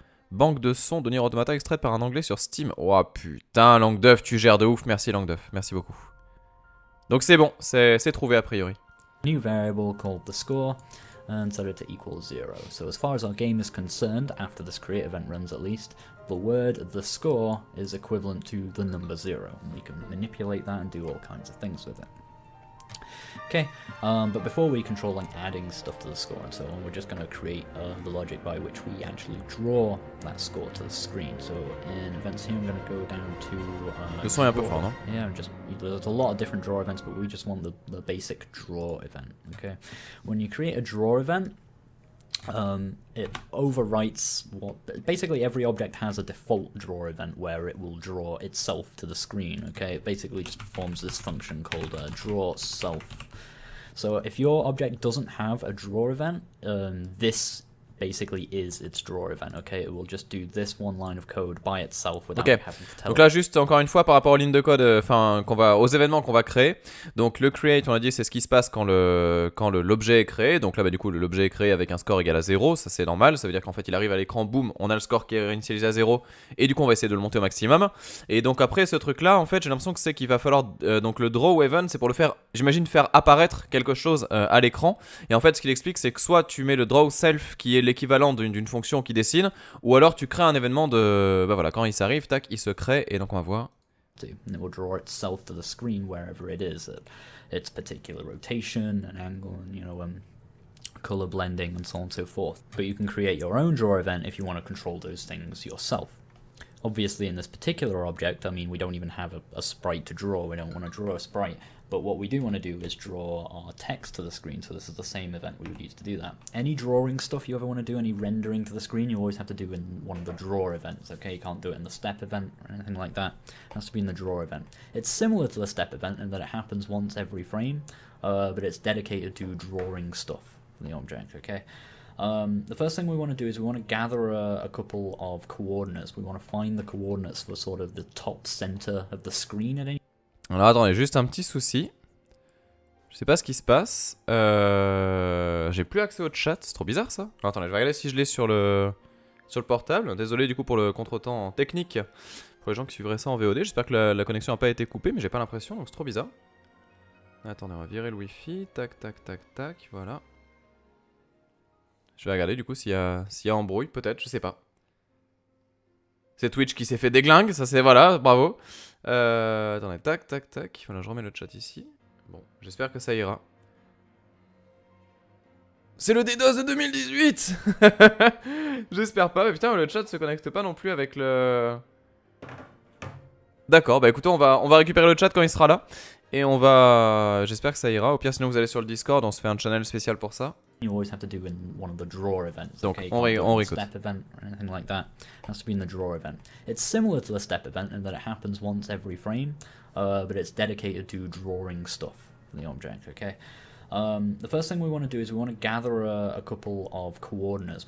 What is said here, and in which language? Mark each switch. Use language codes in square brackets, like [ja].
[fr] Banque de sons de Nier Automata extraite par un anglais sur Steam. Oh putain, Langue d'œuf, tu gères de ouf. Merci Langue d'œuf, merci beaucoup. Donc c'est bon, c'est trouvé a priori. [en] New variable called the score. And set it to equal 0. So as far as our game is concerned, after this create event runs at least, the word the score is equivalent to the number 0. And we can manipulate that and do all kinds of things with it. Okay, but before we control like adding stuff to the score and so on, we're just going to create the logic by which we actually draw that score to the screen. So in events here, I'm going to go down to... [fr] Le son est un peu fort, non? [en] Yeah, there's a lot of different draw events, but we just want the basic draw event, okay? When you create a draw event, it overwrites what... Basically, every object has a default draw event where it will draw itself to the screen, okay? It basically just performs this function called draw self. So if your object doesn't have a draw event, this basically is its draw event, okay? It will just do this one line of code by itself without having to tell. [fr] Donc là juste encore une fois par rapport aux lignes de code, enfin aux événements qu'on va créer. Donc le create, on a dit c'est ce qui se passe quand l'objet est créé. Donc là bah, du coup l'objet est créé avec un score égal à 0, ça c'est normal. Ça veut dire qu'en fait il arrive à l'écran, boum, on a le score qui est réinitialisé à 0 et du coup on va essayer de le monter au maximum. Et donc après ce truc là en fait j'ai l'impression que c'est qu'il va falloir donc le draw event c'est pour le faire, j'imagine faire apparaître quelque chose à l'écran. Et en fait ce qu'il explique c'est que soit tu mets le draw self qui est l'équivalent d'une fonction qui dessine, ou alors tu crées un événement de... Bah voilà, quand il s'arrive, tac, il se crée, et donc on va voir. [en] It will draw itself to the screen wherever it is, at its particular rotation, and angle, and color blending, and so on and so forth. But you can create your own draw event if you want to control those things yourself. Obviously in this particular object, I mean, we don't even have a sprite to draw, we don't want to draw a sprite. But what we do want to do is draw our text to the screen, so this is the same event we would use to do that. Any drawing stuff you ever want to do, any rendering to the screen, you always have to do in one of the draw events, okay? You can't do it in the step event or anything like that. It has to be in the draw event. It's similar to the step event in that it happens once every frame, but it's dedicated to drawing stuff for the object, okay? The first thing we want to do is we want to gather a couple of coordinates. We want to find the coordinates for sort of the top center of the screen at any... [fr] Alors attendez, juste un petit souci. Je sais pas ce qui se passe. J'ai plus accès au chat, c'est trop bizarre ça. Alors attendez, je vais regarder si je l'ai sur le portable. Désolé du coup pour le contretemps technique pour les gens qui suivraient ça en VOD. J'espère que la connexion n'a pas été coupée, mais j'ai pas l'impression, donc c'est trop bizarre. Attendez, on va virer le wifi. Tac, tac, tac, tac. Voilà. Je vais regarder du coup s'il y a embrouille, peut-être, je sais pas. C'est Twitch qui s'est fait déglingue, ça c'est voilà, bravo. Attendez, tac, tac, tac. Voilà, je remets le chat ici. Bon, j'espère que ça ira. C'est le DDoS de 2018. J'espère pas, mais putain, le chat se connecte pas non plus avec le... D'accord, bah écoutez, on va récupérer le chat quand il sera là. Et on va... J'espère que ça ira. Au pire, sinon vous allez sur le Discord, on se fait un channel spécial pour ça. [en] You always have to do in one of the draw events. [fr] Donc, [en] okay? [fr] on réécoute. [en] Step event or anything like that. It has to be in the draw event. It's similar to the step event in that it happens once every frame, but it's dedicated to drawing stuff from the object, okay? The first thing we want to do is we want to gather a couple of coordinates.